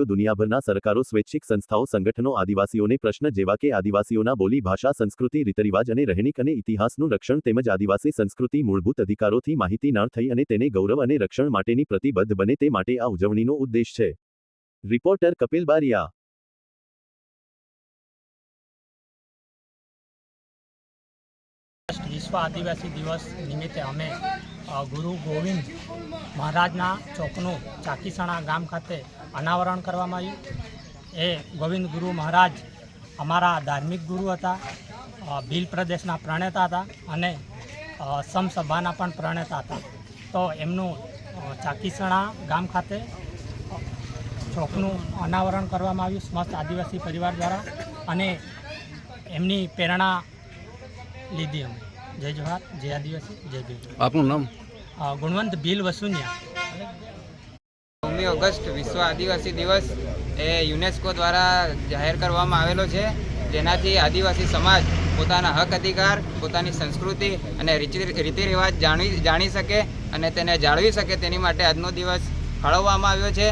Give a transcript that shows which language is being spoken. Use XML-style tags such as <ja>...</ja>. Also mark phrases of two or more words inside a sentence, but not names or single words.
<gu>દુનિયાભરના સરકારો, સ્વૈચ્છિક સંસ્થાઓ, સંગઠનો આદિવાસીઓને પ્રશ્ન જેવા કે આદિવાસીઓના બોલી, ભાષા, સંસ્કૃતિ, રીતરિવાજ અને રહેણીક અને ઇતિહાસનું રક્ષણ તેમજ આદિવાસી સંસ્કૃતિ મૂળભૂત અધિકારોથી માહિતીનાર થઈ અને તેને ગૌરવ અને રક્ષણ માટેની પ્રતિબદ્ધ બને તે માટે આ ઉજવણીનો ઉદ્દેશ છે। રિપોર્ટર કપિલ બારિયા। વિશ્વ આદિવાસી દિવસ નિમિત્તે અમે ગુરુ ગોવિંદ મહારાજના ચોકનું ચાકીસણા ગામ ખાતે અનાવરણ કરવામાં આવ્યું। એ ગોવિંદ ગુરુ મહારાજ અમારા ધાર્મિક ગુરુ હતા, ભીલ પ્રદેશના પ્રણેતા હતા અને સમસભાના પણ પ્રણેતા હતા। તો એમનું ચાકીસણા ગામ ખાતે ચોકનું અનાવરણ કરવામાં આવ્યું સમસ્ત આદિવાસી પરિવાર દ્વારા અને એમની પ્રેરણા લીધી। અમે જય જોહાર, જય આદિવાસી, જય ભીલ। આપનું નામ? गुणवंत भील वसुनिया। 9 ઑગસ્ટ વિશ્વ આદિવાસી દિવસ એ યુનેસ્કો દ્વારા જાહેર કરવામાં આવેલો છે, જેનાથી આદિવાસી સમાજ પોતાના હક અધિકાર, પોતાની સંસ્કૃતિ અને રીતિ રિવાજ જાણી સકે અને તેને જાળવી સકે તેની માટે આજનો દિવસ ફાળવવામાં આવ્યો છે।</gu>